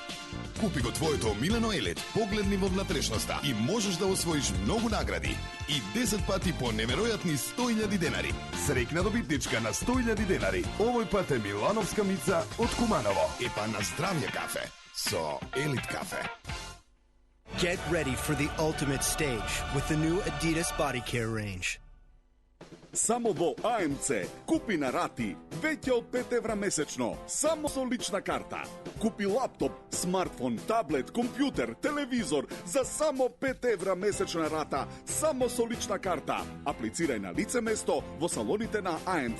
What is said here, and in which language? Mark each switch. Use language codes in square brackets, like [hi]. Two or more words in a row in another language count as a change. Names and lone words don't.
[mk] Купи го твоето омилено Елит, погледни во внатрешноста и можеш да освоиш многу награди и 10 пати по неверојатни 100.000 денари. Среќна добитничка на 100.000 денари. Овој пат е Милановска мица од Куманово. И па на здравје кафе со Елит кафе. [en] Get ready for the ultimate stage with the new Adidas Body Care range. [mk] Само во АМЦ купи на рати веќе од 5 евра месечно, само со лична карта. Купи лаптоп, смартфон, таблет, компјутер, телевизор за само 5 евра месечна рата, само со лична карта. Аплицирај на лице место во салоните на АМЦ.